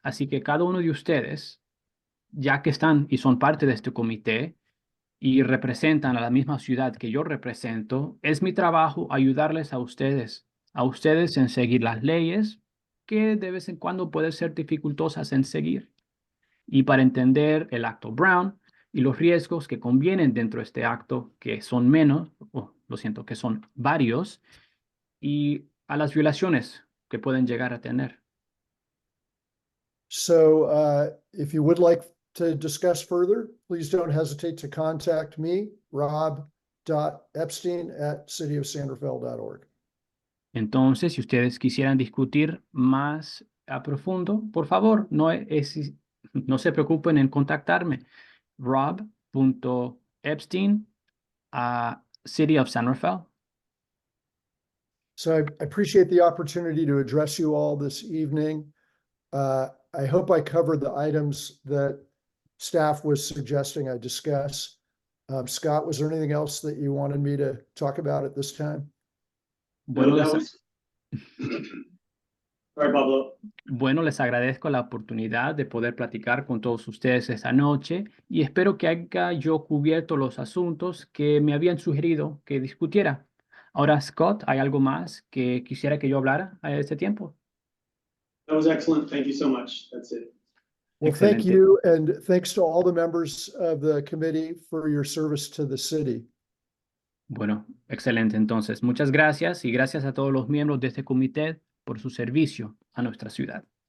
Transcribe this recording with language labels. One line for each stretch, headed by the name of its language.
Spanish: Así que cada uno de ustedes, ya que están y son parte de este comité y representan a la misma ciudad que yo represento, es mi trabajo ayudarles a ustedes en seguir las leyes que de vez en cuando pueden ser dificultosas en seguir y para entender el acto Brown y los riesgos que convienen dentro de este acto, que son menos, o lo siento, que son varios, y a las violaciones que pueden llegar a tener.
English: So if you would like to discuss further, please don't hesitate to contact me, rob.epstein@cityofsanderfeld.org.
Spanish: Entonces, si ustedes quisieran discutir más a profundo, por favor, no se preocupen en contactarme.
English: rob.epstein City of San Rafael. So I appreciate the opportunity to address you all this evening. I hope I covered the items that staff was suggesting I discuss. Scott, was there anything else that you wanted me to talk about at this time?
Spanish: Bueno, No, les,
English: that was. Sorry, Pablo.
Spanish: bueno, les agradezco la oportunidad de poder platicar con todos ustedes esta noche y espero que haya yo cubierto los asuntos que me habían sugerido que discutiera. Ahora, Scott, ¿hay algo más que quisiera que yo hablara a este tiempo?
English: That was excellent. Thank you so much. That's it. Well, thank
Spanish: Excelente.
English: you, and thanks to all the members of the committee for your service to the city.
Spanish: Bueno, excelente. Entonces, muchas gracias y gracias a todos los miembros de este comité por su servicio a nuestra ciudad.